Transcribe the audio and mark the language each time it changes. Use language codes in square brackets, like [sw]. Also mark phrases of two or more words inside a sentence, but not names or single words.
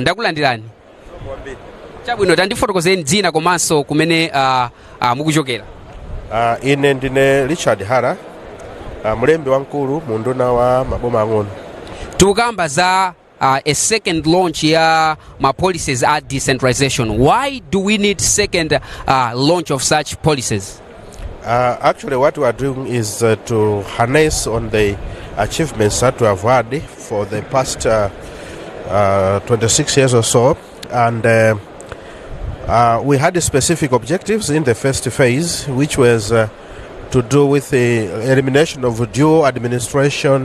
[ny] Ndakulandirani. Chabwino, tandifotokozeni dzina komanso kumene mukuchokera. Ine ndine Richard Hara, mlembi wamkulu mu nduna wa maboma ang'ono. Tukamba za [en] a second launch [ny] ya ma [en] policies at decentralization. Why do we need second launch of such policies? Actually, what we are doing is to harness on the achievements that we have had for the past 26 years or so, and we had specific objectives in the first phase, which was to do with the elimination of dual administration.